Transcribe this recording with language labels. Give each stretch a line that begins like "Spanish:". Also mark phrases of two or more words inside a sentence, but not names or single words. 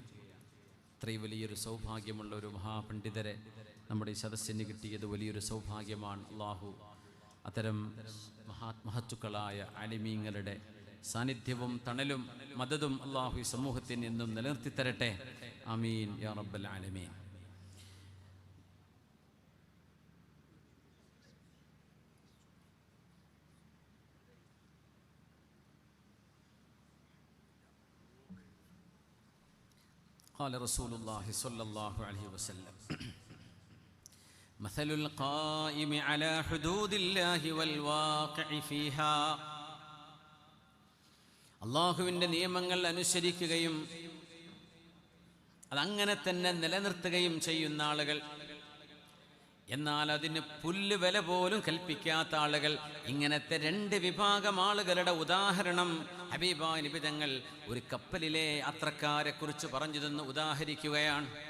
Malayalam: അത്രയും വലിയൊരു സൗഭാഗ്യമുള്ള ഒരു മഹാപണ്ഡിതരെ നമ്മുടെ ഈ സദസ്സിന് കിട്ടിയത് വലിയൊരു സൗഭാഗ്യമാണ്. അള്ളാഹു അത്തരം മഹത്തുക്കളായ ആലിമീങ്ങളുടെ സാന്നിധ്യവും തണലും മദതും അള്ളാഹു ഈ സമൂഹത്തിന് എന്നും നിലനിർത്തി തരട്ടെ.
Arabic: آمين يا رب العالمين. قال رسول الله صلى الله عليه وسلم مثل القائم على حدود الله والواقع فيها.
Malayalam: അള്ളാഹുവിൻ്റെ നിയമങ്ങൾ അനുസരിക്കുകയും അതങ്ങനെ തന്നെ നിലനിർത്തുകയും ചെയ്യുന്ന ആളുകൾ, എന്നാൽ അതിന് പുല്ല് വില പോലും കൽപ്പിക്കാത്ത ആളുകൾ, ഇങ്ങനത്തെ 2 വിഭാഗം ആളുകളുടെ ഉദാഹരണം ഹബീബായ നബി തങ്ങൾ ഒരു കപ്പലിലെ യാത്രക്കാരെ കുറിച്ച് പറഞ്ഞു തന്ന് ഉദാഹരിക്കുകയാണ്.